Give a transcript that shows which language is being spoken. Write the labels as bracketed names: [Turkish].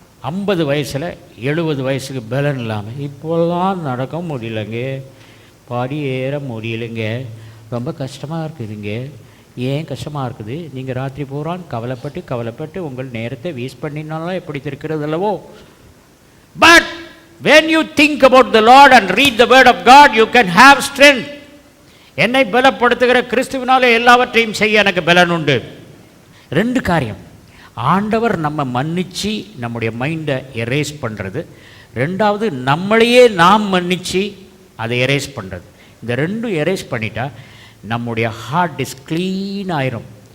[Tamil] 50 வயசில் 70 வயசுக்கு பலன் இல்லாமல் இப்போல்லாம் நடக்க முடியலைங்க, படி ஏற முடியலைங்க, ரொம்ப கஷ்டமாக இருக்குதுங்க. ஏன் கஷ்டமாக இருக்குது? நீங்கள் ராத்திரி பூரான் கவலைப்பட்டு உங்கள் நேரத்தை வேஸ்ட் பண்ணினாலும் எப்படி இருக்கிறது அல்லவோ. [English] But when you think about the Lord and read the word of God, you can have strength. [Tamil] என்னை பலப்படுத்துகிற கிறிஸ்துவினாலே எல்லாவற்றையும் செய்ய எனக்கு பலன் உண்டு. 2 காரியம், ஆண்டவர் நம்ம மன்னிச்சு நம்முடைய மைண்டை எரேஸ் பண்ணுறது, 2வது நம்மளையே நாம் மன்னிச்சு அதை எரேஸ் பண்ணுறது. இந்த 2 எரேஸ் பண்ணிட்டா நம்முடைய ஹார்ட் டிஸ்க் க்ளீன் ஆயிரும்.